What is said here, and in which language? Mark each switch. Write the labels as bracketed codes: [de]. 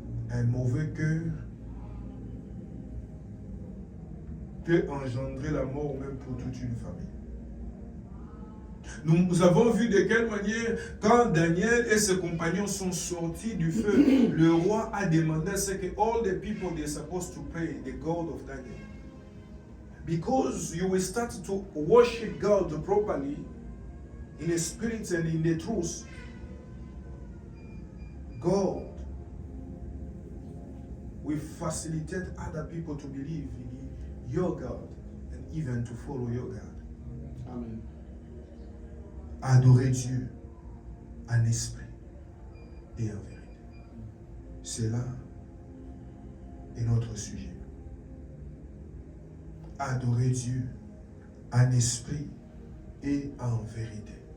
[fr] Un mauvais cœur peut engendrer la mort même pour toute une famille. Nous avons vu de quelle manière, quand Daniel et ses compagnons sont sortis du feu, le roi a demandé à ce que [en] all the people they supposed to pray the God of Daniel. Because you will start to worship God properly in the spirit and in the truth. God will facilitate other people to believe in your God and even to follow your God. Amen. [fr] Adorer Dieu en esprit et en vérité. C'est là est notre sujet. Adorer Dieu en esprit et en vérité.